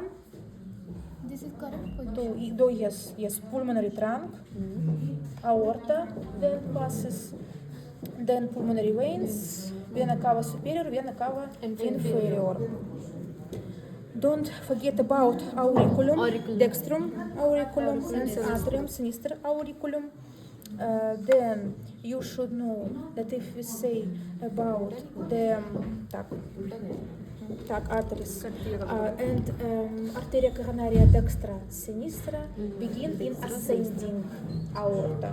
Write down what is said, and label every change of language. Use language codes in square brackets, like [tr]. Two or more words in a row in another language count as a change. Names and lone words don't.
[en] This is correct position. yes, pulmonary trunk, aorta, then passes, then pulmonary veins, [la] vena cava superior, vena cava inferior. [en] Don't forget about auriculum, Auriculum. [la] dextrum auriculum, and atrium sinister auriculum. [en] Then you should know that if we say about the arteries and [la] arteria coronaria dextra sinistra [en] begin in ascending aorta.